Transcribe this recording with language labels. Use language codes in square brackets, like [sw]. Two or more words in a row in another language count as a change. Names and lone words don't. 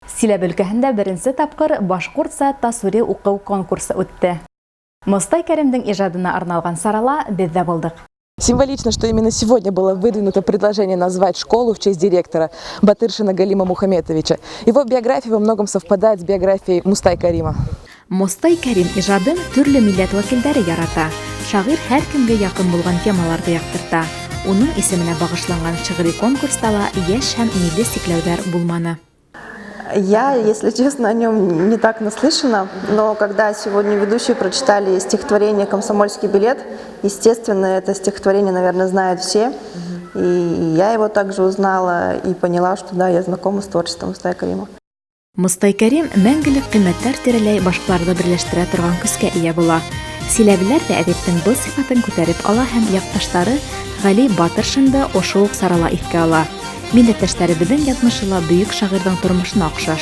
[ba] Силәбе өлкәһендә беренче тапкыр башкортса тасвири уку конкурсы үтте. Мостай Кәримдең иҗадына арналган сарала без дә булдык. [ru] Символично, что именно сегодня было выдвинуто предложение назвать школу в честь директора Батыршина Галима Мухаметовича. Его биография во многом совпадает с биографией Мустай Кәрима. [ba] Мостай Кәрим иҗадын төрле милләт вәкилләре ярата. Шагыйрь һәр кемгә якын булган темаларда яктырта. Уның исеменә багышланган шигъри конкурста ла яшь һәм милли сикләүләр булманы. [ru] Я, если честно, о нем не так наслышана, но когда сегодня ведущие прочитали стихотворение «Комсомольский билет», естественно, это стихотворение, наверное, знают все. И я его также узнала и поняла, что да, я знакома с творчеством Мустая Кәрима. [ba] Мостай Кәрим мәңгелек кыйммәтләр тирәләй башкаларны берләштерә торган көскә ия була. Силәбеләр дә әдәптең был сыйфатын күтәреп ала һәм якташлары Гали Батыршинды ошо ук сарала искә ала. Милләттәшләребезнең язмышы ла бөек шагыйрьнең тормышына охшаш.